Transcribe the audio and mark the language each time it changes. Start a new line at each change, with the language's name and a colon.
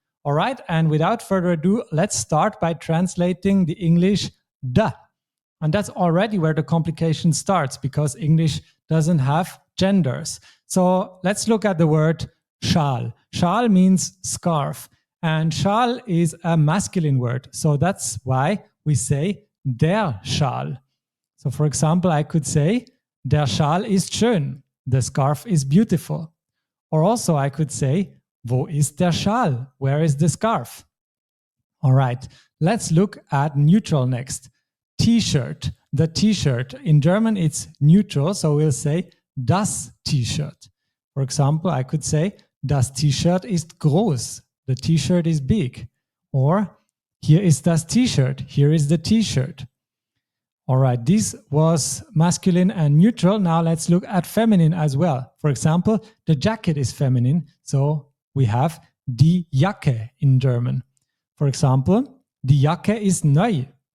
English: All right, and without further ado, let's start by translating the English da. And that's already where the complication starts because English doesn't have genders. So let's look at the word Schal. Schal means scarf, and Schal is a masculine word. So that's why we say der Schal. So for example, I could say,
German: der Schal ist schön.
English: The scarf is beautiful. Or also I could say,
German: wo ist der Schal?
English: Where is the scarf? All right, let's look at neutral next. T-shirt, the T-shirt. In German, it's neutral, so we'll say das T-Shirt. For example, I could say,
German: das T-Shirt ist groß.
English: The T-shirt is big. Or,
German: hier ist das T-Shirt.
English: Here is the T-shirt. All right, this was masculine and neutral. Now let's look at feminine as well. For example, the jacket is feminine, so we have die Jacke in German. For example,
German: die Jacke ist neu.